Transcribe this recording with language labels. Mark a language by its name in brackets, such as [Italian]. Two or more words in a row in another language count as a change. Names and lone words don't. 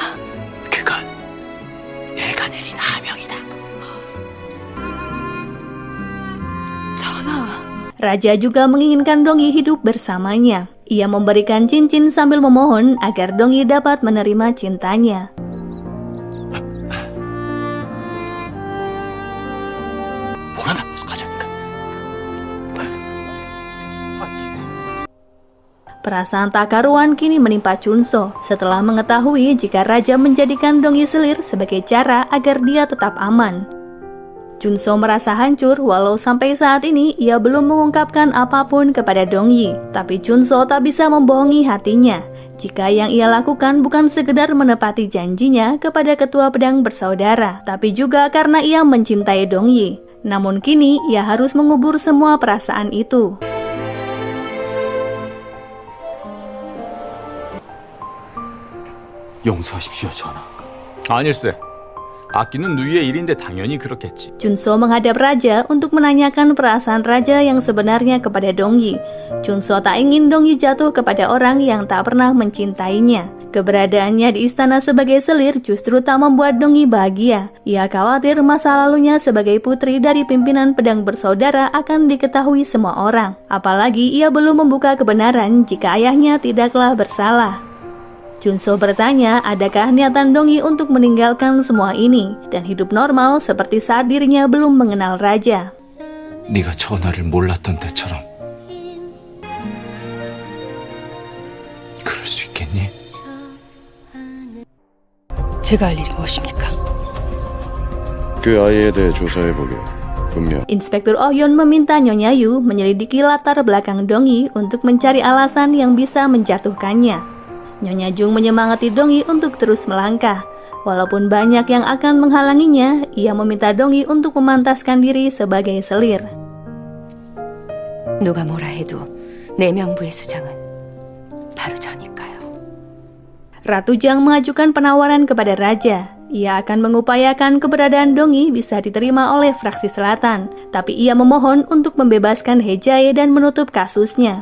[Korean] 그건 내가 내린 하명이다. 전하, [Indonesian] raja juga menginginkan Dongyi hidup bersamanya. Ia memberikan cincin sambil memohon agar Dongyi dapat menerima cintanya. [Korean] 뭐라나 가자니까. [Indonesian] Perasaan tak karuan kini menimpa Chunso setelah mengetahui jika raja menjadikan Dongyi selir sebagai cara agar dia tetap aman. Chunso merasa hancur walau sampai saat ini ia belum mengungkapkan apapun kepada Dongyi. Tapi Chunso tak bisa membohongi hatinya jika yang ia lakukan bukan sekedar menepati janjinya kepada ketua pedang bersaudara, tapi juga karena ia mencintai Dongyi. Namun kini ia harus mengubur semua perasaan itu. [Korean] 용서하십시오, 전하. 아닐세. 아끼는 누이의 일인데 당연히 그렇겠지. [Indonesian] Chunso menghadap raja untuk menanyakan perasaan raja yang sebenarnya kepada Dongyi. Chunso tak ingin Dongyi jatuh kepada orang yang tak pernah mencintainya. Keberadaannya di istana sebagai selir justru tak membuat Dongyi bahagia. Ia khawatir masa lalunya sebagai putri dari pimpinan pedang bersaudara akan diketahui semua orang. Apalagi ia belum membuka kebenaran jika ayahnya tidaklah bersalah. Chunso bertanya, adakah niatan Dongyi untuk meninggalkan semua ini dan hidup normal seperti saat dirinya belum mengenal raja. [Korean] 네가 전하를 몰랐던 때처럼 그럴 수 있겠니? 제가 할 일이 무엇입니까? 그 아이에 대해 조사해보게. 분명 [Indonesian] Inspektur Oh Yun meminta Nyonya Yu menyelidiki latar belakang Dongyi untuk mencari alasan yang bisa menjatuhkannya. Nyonya Jung menyemangati Dongyi untuk terus melangkah. Walaupun banyak yang akan menghalanginya, ia meminta Dongyi untuk memantaskan diri sebagai selir. [Korean] 누가 뭐라 해도 내 명부의 수장은 바로 저니까요. [Indonesian] Ratu Jiang mengajukan penawaran kepada raja. Ia akan mengupayakan keberadaan Dongyi bisa diterima oleh fraksi selatan. Tapi ia memohon untuk membebaskan He Jae dan menutup kasusnya.